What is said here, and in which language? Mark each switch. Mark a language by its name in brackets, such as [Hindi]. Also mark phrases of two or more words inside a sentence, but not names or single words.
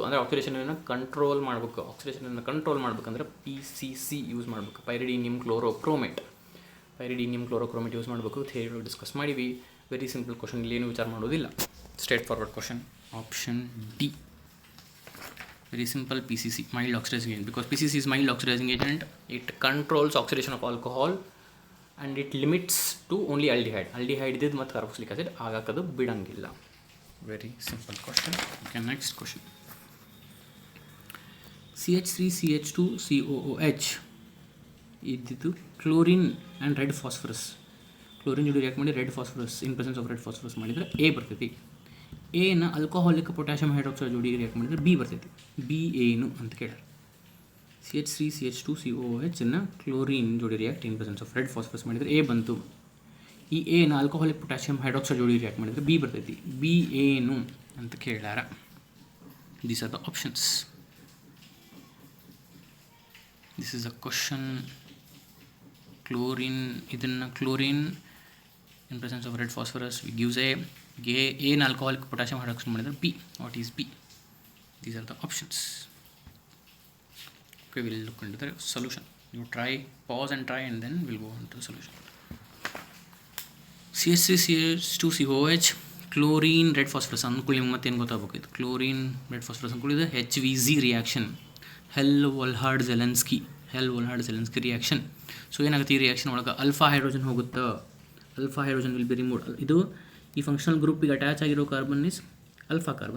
[Kannada] ಅಂದರೆ ಆಕ್ಸಿಡೇಷನನ್ನು ಕಂಟ್ರೋಲ್ ಮಾಡಬೇಕು. ಆಕ್ಸಿಡೇಷನನ್ನು ಕಂಟ್ರೋಲ್ ಮಾಡ್ಬೇಕಂದ್ರೆ PCC ಯೂಸ್ ಮಾಡಬೇಕು, [English] pyridinium chlorochromate [Kannada] ಯೂಸ್ ಮಾಡಬೇಕು. [English] theory discuss ಮಾಡಿವಿ. very simple question, [Kannada] ಇಲ್ಲಿ ಏನು ವಿಚಾರ ಮಾಡೋದಿಲ್ಲ, [English] straightforward question. option D, very simple, PCC, mild oxidizing agent, because PCC is mild oxidizing agent. It controls oxidation of alcohol and it limits to only aldehyde. Aldehyde [Kannada] ಇದ್ದಿದ್ದು ಮತ್ತು [English] carboxylic acid [Kannada] ಆಗಾಕದು ಬಿಡಂಗಿಲ್ಲ. [English] very simple question. okay, next question. CH3CH2COOH ಇದ್ದಿದ್ದು chlorine and red phosphorus. ಕ್ಲೋರಿನ್ ಜೋಡಿ ರಿಯಾಕ್ಟ್ ಮಾಡಿ red phosphorus, in presence of red phosphorus ಮಾಡಿದರೆ ಎ ಬರ್ತೈತಿ. ಎನ alcoholic potassium hydroxide ಜೋಡಿ ರಿಯಾಕ್ಟ್ ಮಾಡಿದರೆ ಬಿ ಬರ್ತೈತಿ. [Kannada] ಬಿ ಏನು ಅಂತ ಕೇಳ್ಯಾರ. [English] CH3CH2COOH ಅನ್ನು ಕ್ಲೋರಿನ್ ಜೋಡಿ react in presence of red phosphorus ಮಾಡಿದರೆ ಎ ಬಂತು. ಈ ಎನ alcoholic potassium hydroxide ಜೋಡಿ ರಿಯಾಕ್ಟ್ ಮಾಡಿದರೆ ಬಿ ಬರ್ತೈತಿ. ಬಿ [Kannada] ಏನು ಅಂತ ಕೇಳ್ಯಾರ. [English] these are the options. this is a question. ಕ್ಲೋರಿನ್ in presence of red phosphorus we gives a an alcoholic potassium hydroxide ಮಾಡಿದ್ರೆ B. What is B? These are the options. Okay, we'll look into the solution. You pause and try, and then we'll go on to the solution. CH3CH2COH chlorine red phosphorus ಅನ್ಕೊಳ್ಳಿ. [Kannada] ಮತ್ತೇನು ಗೊತ್ತಾಗಬೇಕು, ಇದು [English] chlorine red phosphorus [Kannada] ಅನ್ಕೊಳ್ಳಿ. [English] ಇದು HVZ reaction, Hell-Volhard-Zelinsky reaction. [Kannada] ಸೊ ಏನಾಗುತ್ತೆ, ಈ ರಿಯಾಕ್ಷನ್ ಒಳಗೆ [English] alpha hydrogen [Kannada] ಹೋಗುತ್ತೆ. [English] alpha hydrogen will be removed. [Kannada] ಇದು ಈ [English] functional groupige attach ಆಗಿರೋ carbon is alpha carbon.